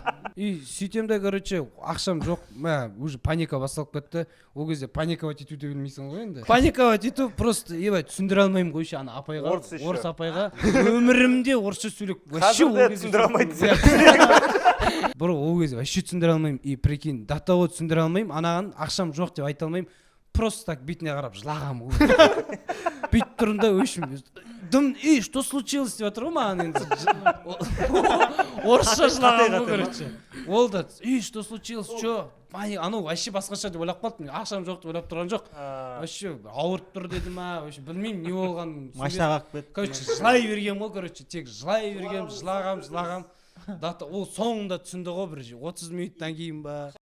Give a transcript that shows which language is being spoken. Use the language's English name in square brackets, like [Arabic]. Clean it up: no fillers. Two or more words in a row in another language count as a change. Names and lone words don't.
[Kazakh] И сөйтем де, короче, ақшам жоқ, уже паника басталып кетті. Ол кезде паниковать ету де білмейсің ғой енді. Паниковать ету просто, түсіндіре алмаймын ғой, ана апайға, орыс апайға. Өмірімде орысша сөйлеп, қазір де түсіндіре алмайды. Бұры ол кезде вообще түсіндіре алмаймын. [Russian] И прикинь, [Kazakh] до того түсіндіре алмаймын, анаған ақшам жоқ деп айта алмаймын. Просто так бетіне қарап жылағам. Бүйтіп тұрында өшім. [Russian] Что случилось [Kazakh] деп жатыр ғой маған енді. Орысша жылағам ғой, короче. Ол да, [Russian] что случилось, что? [Kazakh] Анау вообще басқаша деп ойлап қалдым. Ақшам жоқ деп ойлап тұрған жоқ. Вообще ауырып тұр деді ма, вообще білмеймін не болған. Машина қағып кетті. Короче, жылай бергем ғой, короче, тек жылай бергем, жылағам. Ол соңында түсінді ғой, бір 30 минуттан кейін ба.